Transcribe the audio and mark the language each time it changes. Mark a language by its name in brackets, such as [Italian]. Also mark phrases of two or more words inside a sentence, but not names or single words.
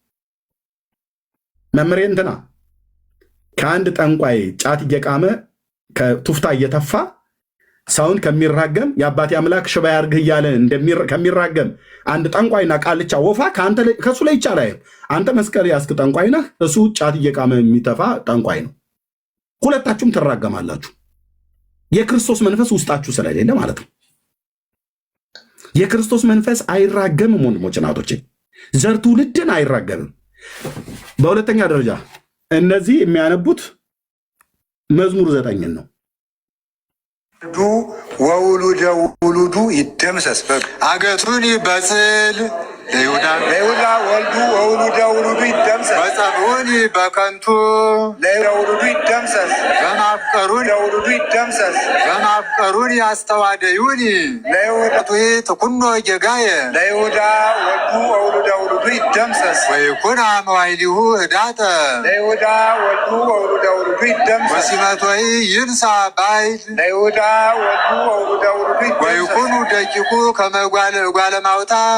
[Amharic] መምሬ እንትና ከአንድ ጠንቋይ ጫት እየቃመ ከቱፍታ እየተፋ ሰውን ከሚራገም የአባቴ አምላክ ሽባ ያርግህ እያለ ከሚራገም አንድ ጠንቋይና ቃልቻ ወፋ ከሱ ላይ ይቻላል። አንተ መስቀል ያስክ ጠንቋይ ነህ፣ እሱ ጫት እየቃመ የሚተፋ ጠንቋይ ነው። ሁለታችሁም ትራገማላችሁ። የክርስቶስ መንፈስ ውስጣችሁ ስለሌለ ማለት ነው። የክርስቶስ መንፈስ አይራገምም ወንድሞች እናቶቼ፣ ዘር ትውልድን አይራገምም። በሁለተኛ ደረጃ እነዚህ የሚያነቡት መዝሙር 9 ነው። [Geez] ወውሉደ ውሉዱ ይደምሰስ አገቱን በጽል ለይሁዳ ወልዱ ወውሉደ ውሉዱ ይደምሰስ በጸብዑኒ በከንቱ ለይሁዳ ውሉዱ ይደምሰስ በማፍቀሩን ይደምሰስ በማፍቀሩን ያስተዋደዩኒ ለይሁዳ ትኩኖ ጌጋየ ለይሁዳ ወልዱ ወውሉደ ውሉዱ ይደምሰስ ወይኩን መዋዕሊሁ ህዳጠ ለይሁዳ ወልዱ ወውሉደ ውሉዱ ይደምሰስ ወሲመቶይ ይንሳ ባይል ለይሁዳ ወልዱ ወውሉደ ውሉዱ ይደምሰስ ወይኩኑ ደቂቁ ከመጓለ ማውታ